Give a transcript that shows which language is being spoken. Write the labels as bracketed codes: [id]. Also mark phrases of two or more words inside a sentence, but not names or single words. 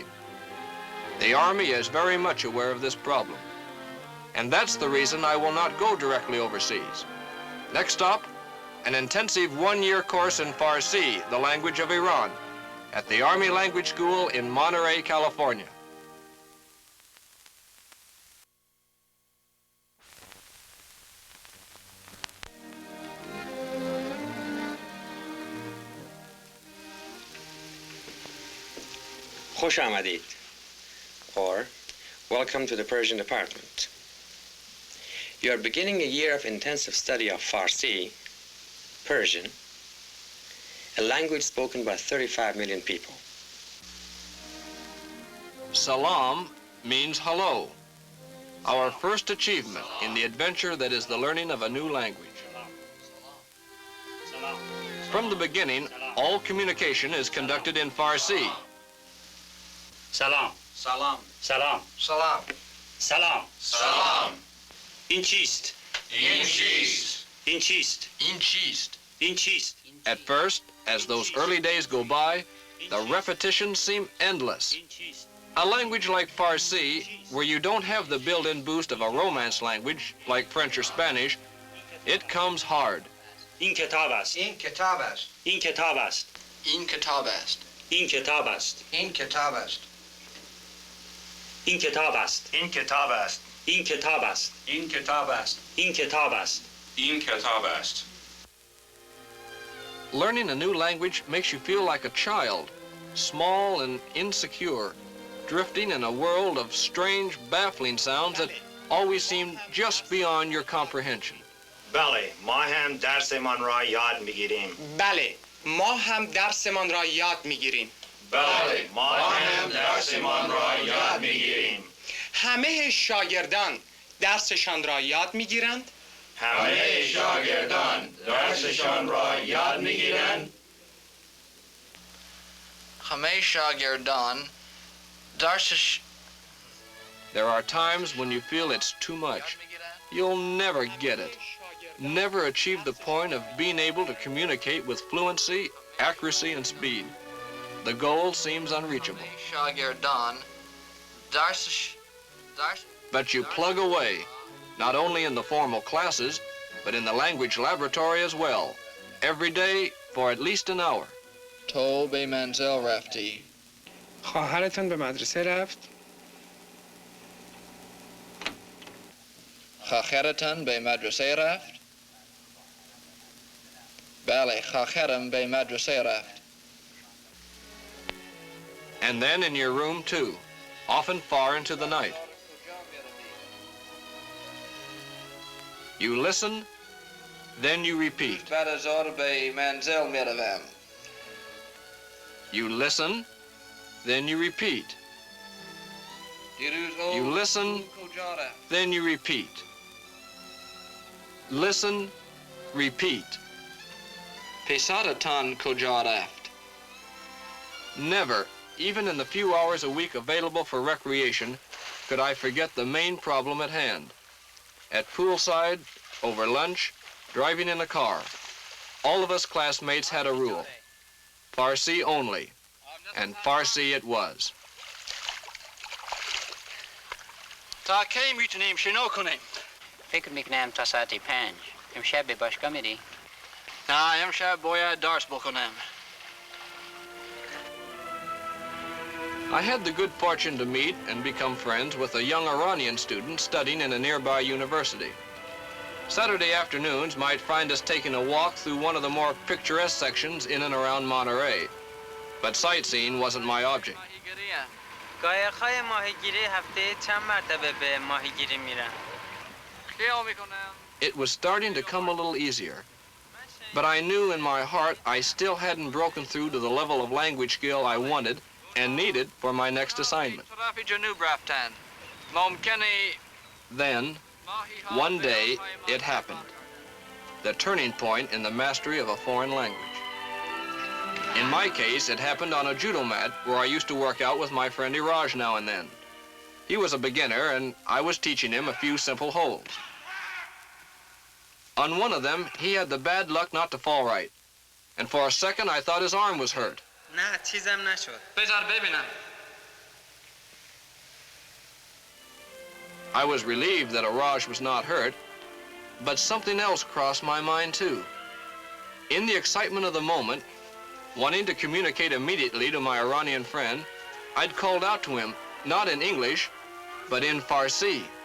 [en] The Army is very much aware of this problem. And that's the reason I will not go directly overseas. Next stop, an intensive one-year course in Farsi, the language of Iran, at the Army Language School in Monterey, California. [fa] خوش آمدید, [en] or welcome to the Persian department. You are beginning a year of intensive study of Farsi, Persian, a language spoken by 35 million people. Salam means hello, our first achievement in the adventure that is the learning of a new language. From the beginning, all communication is conducted in Farsi. [fa] سلام. Salam. سلام. Salam. سلام. Salam. این چیست؟ این چیست. این چیست؟ این چیست. این چیست؟ [en] At first, as those early days go by, the repetitions seem endless. [fa] این چیست؟ [en] A language like Farsi, where you don't have the built-in boost of a Romance language like French or Spanish, it comes hard. [fa] این کتاب است. این کتاب است. این کتاب است. این کتاب است. این کتاب است. این کتاب است. این کتاب است. این کتاب است. این کتاب است. این کتاب است. این کتاب است. این کتاب است. [en] Learning a new language makes you feel like a child, small and insecure, drifting in a world of strange, baffling sounds that always seem just beyond your comprehension. [fa] بله، ما هم درسمان را یاد میگیریم. بله، ما هم درسمان را یاد میگیریم. بله، ما هم درسمان را یاد میگیریم. همه شاگردان درسشان را یاد میگیرند؟ همه شاگردان درسشان را یاد میگیرند. همه شاگردان درسش. [en] There are times when you feel it's too much. You'll never get it. Never achieve the point of being able to communicate with fluency, accuracy, and speed. The goal seems unreachable. But you plug away, not only in the formal classes, but in the language laboratory as well, every day for at least an hour. [fa] تو به منزل رفتی. خواهرتان به مدرسه رفت؟ خواهرتان به مدرسه رفت؟ بله، خواهرم به مدرسه رفت. [en] And then in your room too, often far into the night. You listen, then you repeat. [fa] بعد از ظهر به منزل میروم. [en] You listen, then you repeat. You listen, then you repeat. Listen, repeat. [fa] پسرتان کجا رفت؟ [en] Never, even in the few hours a week available for recreation, could I forget the main problem at hand. at poolside, over lunch, driving in a car. All of us classmates had a rule. Farsi only. And Farsi it was. [fa] تا کی میتونیم شنا کنیم؟ فکر میکنم تا ساعت 5. امشب به باشگاه میری؟ نه امشب باید درس بکنم. [en] I had the good fortune to meet and become friends with a young Iranian student studying in a nearby university. Saturday afternoons might find us taking a walk through one of the more picturesque sections in and around Monterey. But sightseeing wasn't my object. [fa] قایق‌های ماهیگیری هفته چند مرتبه به ماهیگیری میرن؟ [en] It was starting to come a little easier. But I knew in my heart I still hadn't broken through to the level of language skill I wanted and needed for my next assignment. Then, one day, it happened. The turning point in the mastery of a foreign language. In my case, it happened on a judo mat where I used to work out with my friend Iraj now and then. He was a beginner, and I was teaching him a few simple holds. On one of them, he had the bad luck not to fall right. And for a second, I thought his arm was hurt. [fa] نه چیزم نشد. بذار ببینم. [en] I was relieved that Iraj was not hurt, but something else crossed my mind too. In the excitement of the moment, wanting to communicate immediately to my Iranian friend, I'd called out to him, not in English, but in Farsi.